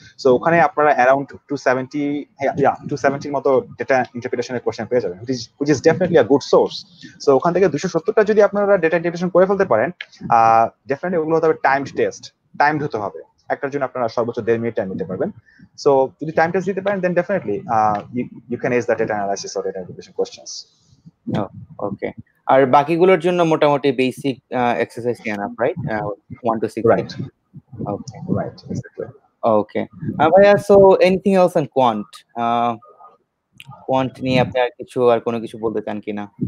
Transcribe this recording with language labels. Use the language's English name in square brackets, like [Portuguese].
[Bangla] So ওখানে আপনারা around 270 মতো ডেটা ইন্টারপ্রিটেশনের কোশ্চেন পেয়ে যাবেন, [English] Which is definitely a good source. [Bangla] So ওখান থেকে 270টা যদি আপনারা ডেটা ইন্টারপ্রিটেশন করে ফেলতে পারেন, ডেফিনেটলি ওগুলো হতে হবে টাইমড টেস্ট, টাইমড হতে হবে। একটার জন্য আপনারা সর্বোচ্চ 1.5 মিনিট টাইম নিতে পারবেন। সো যদি টাইম টেস্ট দিতে পারেন then definitely [English] you can ace the data analysis or data interpretation questions. [Bangla] ওকে। আর বাকিগুলোর জন্য মোটামুটি basic exercise enough, right? [English] 1 to 6। Right. [Bangla] Okay. [English] Right, exactly. Okay. ভাইয়া, so anything else on quant? [Bangla] Quant নিয়ে আপনি আর কোনো কিছু বলতে চান কিনা?